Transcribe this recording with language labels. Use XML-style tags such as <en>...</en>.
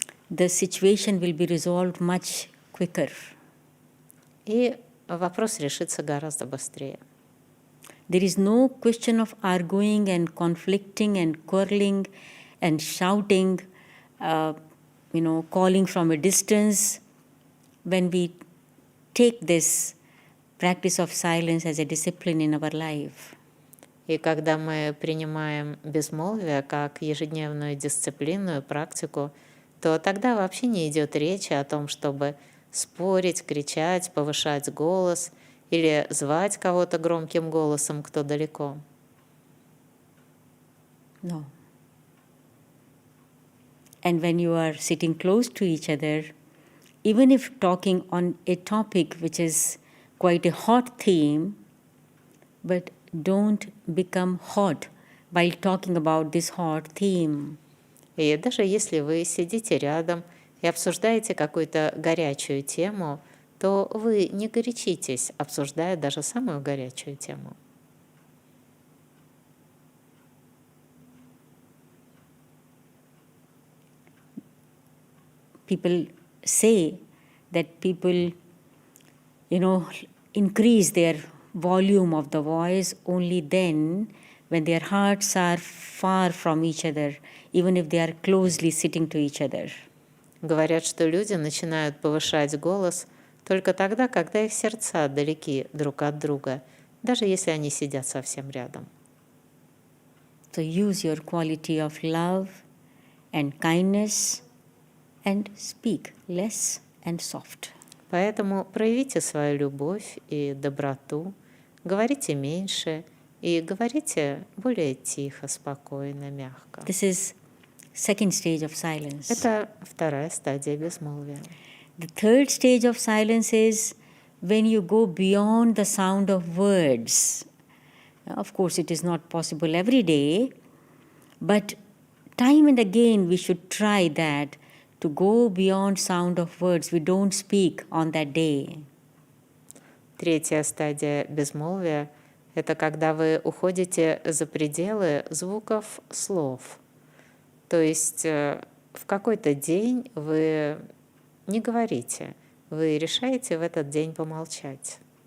<en>The situation will be resolved much quicker.</en> <ru>И вопрос решится гораздо быстрее.</ru> <en>There is no question of arguing and conflicting and quarreling and shouting, calling from a distance. When we take this practice of silence as a discipline in our life.</en> <ru>И когда мы принимаем безмолвие как ежедневную дисциплину и практику, то тогда вообще не идет речи о том, чтобы спорить, кричать, повышать голос или звать кого-то громким голосом, кто далеко.</ru> <en>No. And when you are sitting close to each other, even if talking on a topic which is quite a hot theme, but don't become hot while talking about this hot theme.</en> <ru>И даже если вы сидите рядом и обсуждаете какую-то горячую тему, то вы не горячитесь, обсуждая даже самую горячую тему.</ru> <en>People say that people, increase their volume of the voice only then when their hearts are far from each other, even if they are closely sitting to each other.</en> <ru>Говорят, что люди начинают повышать голос только тогда, когда их сердца далеки друг от друга, даже если они сидят совсем рядом.</ru> <en>So use your quality of love and kindness and speak less and soft.</en> <ru>Поэтому проявите свою любовь и доброту, говорите меньше и говорите более тихо, спокойно, мягко.</ru> <en>This is second stage of silence.</en> <ru>Это вторая стадия безмолвия.</ru> <en>The third stage of silence is when you go beyond the sound of words. Of course, it is not possible every day, but time and again we should try that, to go beyond sound of words. We don't speak on that day.</en> <ru>Третья стадия безмолвия – это когда вы уходите за пределы звуков слов. То есть в какой-то день вы не говорите, вы решаете в этот день помолчать.</ru>